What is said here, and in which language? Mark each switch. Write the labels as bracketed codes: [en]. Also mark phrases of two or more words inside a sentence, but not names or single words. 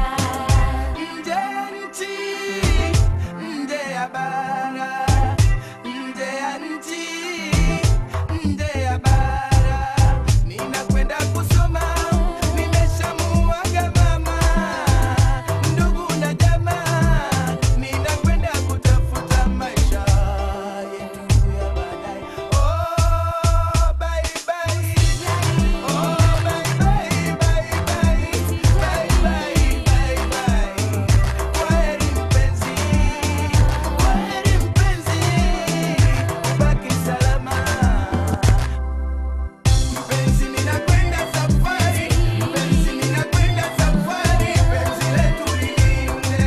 [sw] Nje ya nchi, nje ya bara, nje ya nchi, nje ya bara, ninakwenda kusoma, nimeshamuaga mama, ndugu na jamaa, ninakwenda kutafuta maisha yetu ya baadaye. [en] Oh, bye bye, oh bye bye, bye bye, bye bye, bye bye. [sw] Kwaheri mpenzi, kwaheri mpenzi, ubaki salama. Mpenzi mina kwenda safari, mpenzi mina kwenda safari, penzi letu lilinde.